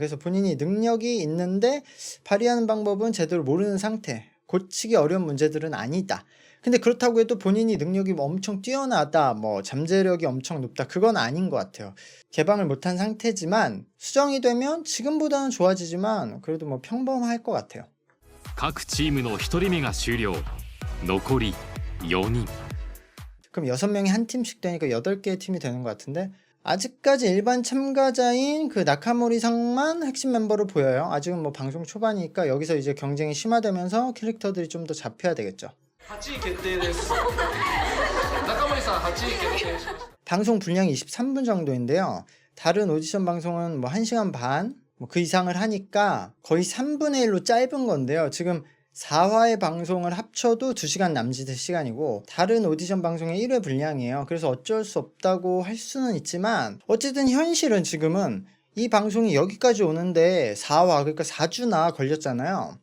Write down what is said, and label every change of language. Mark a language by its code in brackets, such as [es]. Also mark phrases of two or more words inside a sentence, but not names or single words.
[ko] 그래서 본인이 능력이 있는데 발휘하는 방법은 제대로 모르는 상태. 고치기 어려운 문제들은 아니다. 근데 그렇다고 해도 본인이 능력이 뭐 엄청 뛰어나다, 뭐 잠재력이 엄청 높다, 그건 아닌 것 같아요. 개방을 못한 상태지만 수정이 되면 지금보다는 좋아지지만 그래도 뭐 평범할 것 같아요. [ja] 各チームの1人目が終了。残り4人。 [ko] 그럼 6명이 한 팀씩 되니까 8개의 팀이 되는 것 같은데, 아직까지 일반 참가자인 그 나카모리상만 핵심 멤버로 보여요. 아직은 뭐 방송 초반이니까 여기서 이제 경쟁이 심화되면서 캐릭터들이 좀 더 잡혀야 되겠죠. [ja] 8 位決定です中森さん8位決定しました [ko] 방송 분량이 23분 정도인데요. 다른 오디션 방송은 뭐 1시간 반, 뭐 그 이상을 하니까 거의 3분의 1로 짧은 건데요. 지금 4화의 방송을 합쳐도 2시간 남짓의 시간이고 다른 오디션 방송의 1회 분량이에요. 그래서 어쩔 수 없다고 할 수는 있지만 어쨌든 현실은 지금은 이 방송이 여기까지 오는데 4화, 그러니까 4주나 걸렸잖아요.